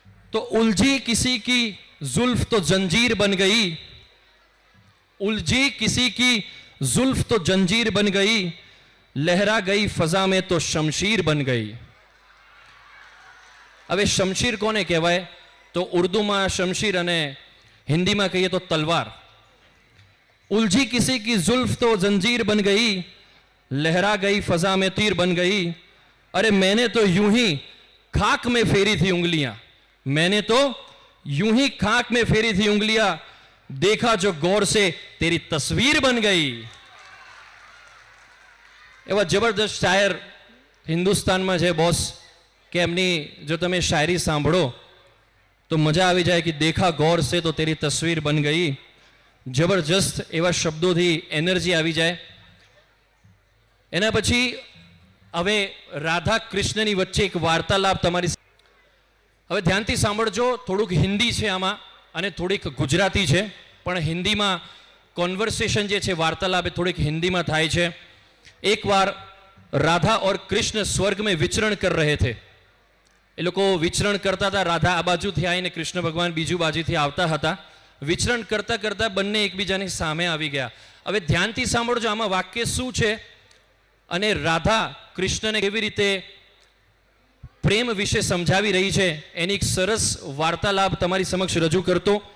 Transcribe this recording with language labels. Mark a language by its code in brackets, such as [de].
[hi] તો ઉલझी किसी की जुल्फ तो जंजीर बन गई, उलझी किसी की जुल्फ तो जंजीर बन गई, लहरा गई फजा में तो शमशीर बन गई. [gu] હવે શમશીર કોને કહેવાય? તો ઉર્દુમાં શમશીર અને હિન્દીમાં કહીએ તો તલવાર. [hi] उलझी किसी की जुल्फ तो जंजीर बन गई, लहरा गई फजा में तीर बन गई. अरे मैंने तो यूं ही खाक में फेरी थी उंगलियां, मैंने तो यूं ही खाक में फेरी थी उंगलियां, देखा जो गौर से तेरी तस्वीर बन गई. [gu] એવા જબરદસ્ત શાયર હિન્દુસ્તાનમાં છે બોસ, કે એમની જો તમે શાયરી સાંભળો તો મજા આવી જાય કે [hi] દેખા ગૌર સે તો તેરી તસવીર બન ગઈ. [gu] જબરજસ્ત એવા શબ્દોથી એનર્જી આવી જાય. એના પછી હવે રાધા કૃષ્ણની વચ્ચે એક વાર્તાલાપ તમારી. હવે ધ્યાનથી સાંભળજો. થોડુંક હિન્દી છે આમાં અને થોડીક ગુજરાતી છે, પણ હિન્દીમાં કોન્વર્સેશન જે છે વાર્તાલાપ એ થોડીક હિન્દીમાં થાય છે. [hi] एक बार राधा और कृष्ण स्वर्ग में विचरण कर रहे थे. [gu] એ લોકો વિચરણ કરતા હતા. રાધા આ બાજુથી આવીને કૃષ્ણ ભગવાન બીજુ બાજુથી આવતા હતા. વિચરણ કરતા કરતા બંને એકબીજાની સામે આવી ગયા. હવે ધ્યાનથી સાંભળજો આમાં વાક્ય શું છે અને રાધા કૃષ્ણને કેવી રીતે પ્રેમ વિશે સમજાવી રહી છે એની એક સરસ વાર્તાલાપ તમારી સમક્ષ રજૂ કરતો.